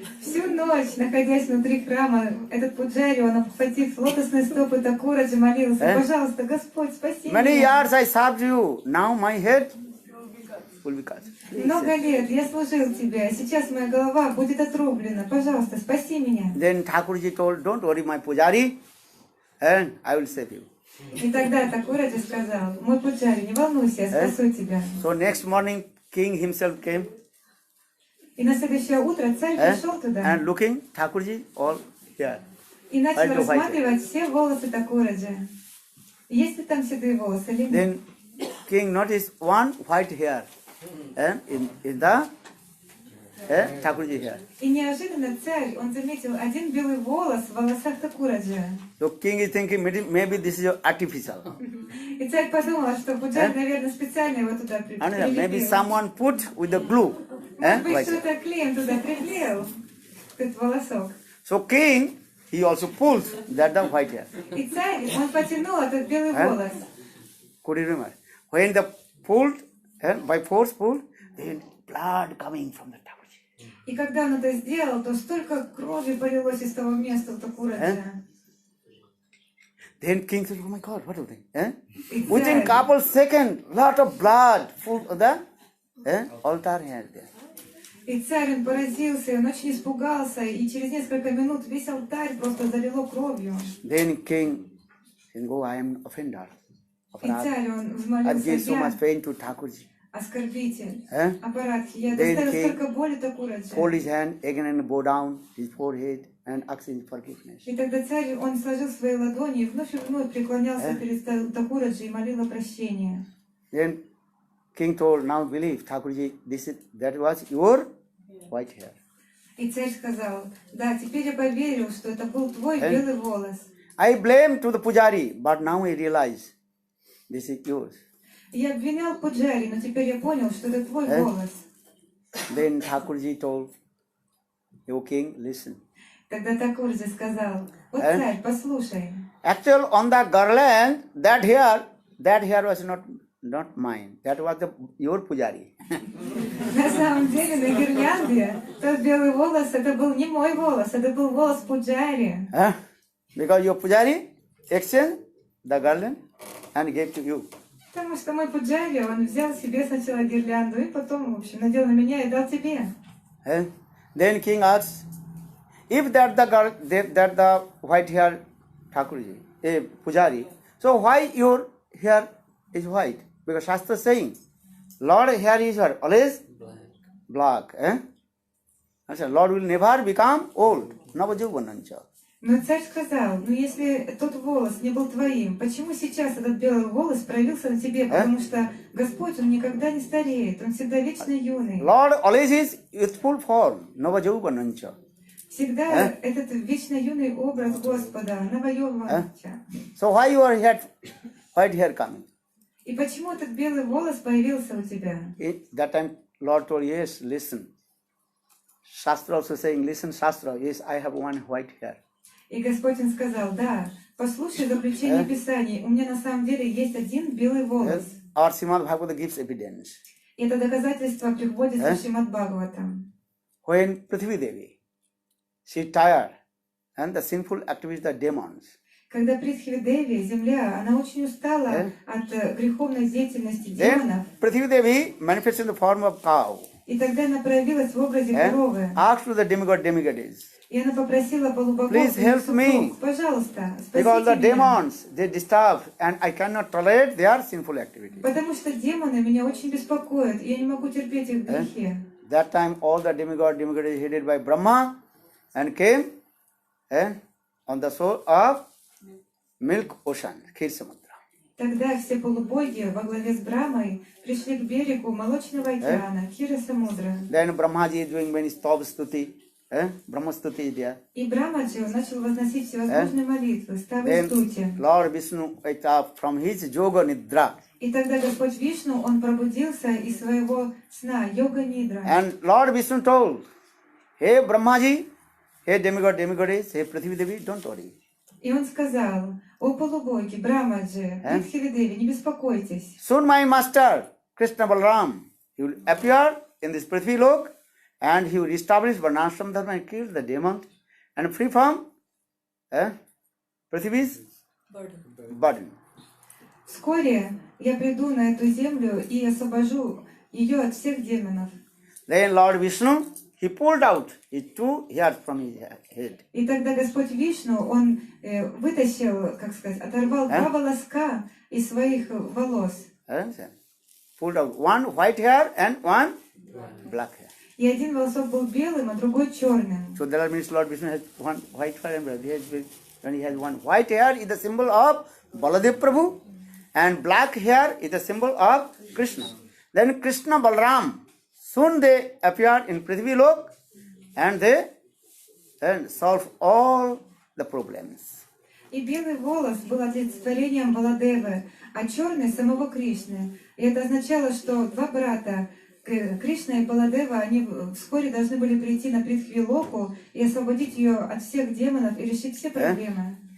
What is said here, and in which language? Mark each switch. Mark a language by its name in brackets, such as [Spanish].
[Russian] Всю ночь, находясь внутри храма, этот Пуджари, он, обхватив лотосные стопы Такураджи, молился, пожалуйста, Господь, спаси [English] Many [Russian] меня. [English] years I served you. Now my head will be cut. [Russian] Много лет я служил тебе, а сейчас моя голова будет отрублена. Пожалуйста, спаси меня. [English] Then Thakurji told, don't worry, my Pujari, and I will save you. [Russian] И тогда Такураджи сказал, мой Пуджари, не волнуйся, я спасу тебя. [English] So next morning, king himself came [Russian] И на следующее утро царь пришел туда [English] and looking, Thakurji all here. [Russian] и начал рассматривать все волосы Такураджи. Есть ли там седые волосы или нет? [English] Then king noticed one white hair in the Thakurji hair. [Russian] И неожиданно царь, он заметил один белый волос в волосах Такураджи. [English] So king is thinking maybe this is artificial. [Russian] И царь подумал, что Пуджарь, наверное, специально его туда [English] And maybe [Russian] прилепил. [English] someone put with the glue. [Russian] Может быть, [English] Like that. [Russian] кто-то клеем туда приклеил этот волосок. [English] So king, he also pulls that the white hair. [Russian] И царь, он потянул этот белый волос. [English] Could you remember? When the pulled, by force pulled, then blood coming from the Thakurji. [Russian] И когда он это сделал, то столько крови полилось из того места у Такураджа. [English] Then king said, oh my God, what do you think? Exactly. Within couple seconds, lot of blood full of the altar here there. [Russian] И царь, он поразился, он очень испугался, и через несколько минут весь алтарь просто залило кровью. [English] Then king said, oh, I am offender. [Russian] И царь, он [English] I [Russian] взмолился, [English] gave so much [Russian] я [English] pain to Thakurji. [Russian] оскорбитель, Eh? аппаратхи, я [English] Then [Russian] доставил [English] king [Russian] столько боли Такураджи. [English] Fold his hand again and bow down his forehead and ask his forgiveness. [Russian] И тогда царь, он сложил свои ладони и вновь преклонялся перед Такураджи и молил о прощении. [English] Then king told, now believe, Thakurji, that was your white hair. [Russian] И царь сказал, да, теперь я поверил, что это был твой белый волос. [English] I blame to the pujari, but now I realize this is yours. [Russian] И я обвинял Пуджари, но теперь я понял, что это твой голос. [English] Then Thakurji told, O king, listen. [Russian] Тогда Такурджи сказал, вот царь, послушай. [English] Actually, on the garland, that hair was not mine. That was your pujari. [Russian] На самом деле на гирлянде тот белый волос, это был не мой волос, это был волос Пуджари. [English] Because your pujari exchanged the garland and gave to you. [Russian] Потому что мой Пуджари, он взял себе сначала гирлянду и потом, в общем, надел на меня и дал тебе. [English] Then king asked, if that the white hair Thakurji, a pujari, so why your hair is white? Because Shastra is saying, Lord hair is always black. Lord will never become old. [Sanskrit] Navajovanancha. [Russian] Но царь сказал, ну если тот волос не был твоим, почему сейчас этот белый волос проявился на тебе? Потому что Господь, Он никогда не стареет, Он всегда вечно юный. [English] Lord always is youthful form. [Sanskrit] Navajovanancha. [Russian] Всегда этот вечно юный образ Господа, Навайованча. [English] So why your white hair coming? [Russian] И почему этот белый волос появился у тебя? [English] That time Lord told, yes, listen. Shastra also saying, listen, Shastra, yes, I have one white hair. [Russian] И Господь Он сказал, да, послушай заключение Писаний, у меня на самом деле есть один белый волос. [English] Our Srimad Bhagavata gives evidence. [Russian] И это доказательство приводится в Шримад Бхагаватам. [English] When Prithvi Devi, she tired, and the sinful activities, the demons. [Russian] Когда Притхви Деви, земля, она очень устала от греховной деятельности демонов. [English] Then Prithvi Devi manifested in the form of cow. [Russian] И тогда она проявилась в образе коровы. [English] Asked to the demigods. [Russian] И она попросила полубогов, [English] Please help me. [Russian] пожалуйста, [English] Because the [Russian] спасите меня. [English] demons, they disturb, and I cannot tolerate their sinful activities. [Russian] Потому что демоны меня очень беспокоят, и я не могу терпеть их грехи. [English] That time all the demigods headed by Brahma and came on the shore of milk ocean, Khir Samudra. [Russian] Тогда все полубоги во главе с Брамой пришли к берегу Молочного океана, Кира Самудра. [English] Then Brahmaji is doing many stop stuti, Brahma stuti is there. [Russian] И Брамаджи начал возносить всевозможные молитвы, ставы [English] Then [Russian] стути. [English] Lord Vishnu waked up from his yoga nidra. [Russian] И тогда Господь Вишну, он пробудился из своего сна, йога-нидра. [English] And Lord Vishnu told, hey Brahmaji, hey demigoddess, hey Prithvi Devi, don't worry. [Russian] И он сказал, о полубоги, Брамаджи, Притхви-деви, не беспокойтесь. [English] Soon my master, Krishna Balaram, he will appear in this Prithvi lok and he will establish Varnashram Dharma and kill the demons and free from Prithvi's burden. [Russian] Вскоре я приду на эту землю и освобожу ее от всех демонов. [English] Then Lord Vishnu, he pulled out his two hairs from his head. [Russian] И тогда Господь Вишну, он вытащил, как сказать, оторвал два волоска из своих волос. [English] Pulled out one white hair and one black hair. [Russian] И один волосок был белым, а другой черным. [English] So that means Lord Vishnu has one white hair and black hair. When he has one white hair, is the symbol of Baladev Prabhu, and black hair is the symbol of Krishna. Then Krishna Balram, soon they appeared in Prithvi Lok and they solve all the problems. [Russian] И белый волос был олицетворением Баладевы, а черный — самого Кришны. И это означало, что два брата, Кришна и Баладева, они вскоре должны были прийти на Притхви-локу и освободить ее от всех демонов и решить все проблемы.